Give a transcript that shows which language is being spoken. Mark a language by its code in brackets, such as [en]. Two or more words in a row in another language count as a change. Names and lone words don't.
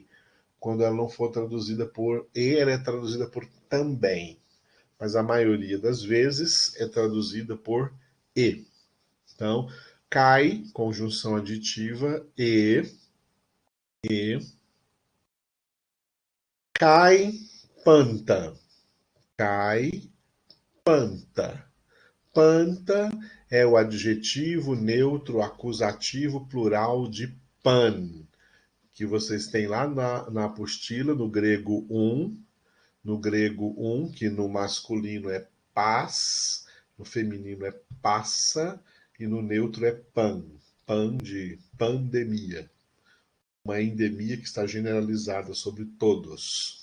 [pt] Quando ela não for traduzida por e, ela é traduzida por também. Mas a maioria das vezes é traduzida por e. Então, cai, conjunção aditiva, e, cai, panta. [el] καί πάντα. [pt] Panta é o adjetivo neutro acusativo plural de pan, que vocês têm lá na apostila, no grego que no masculino é paz, no feminino é passa, e no neutro é pan, pan de pandemia, uma endemia que está generalizada sobre todos.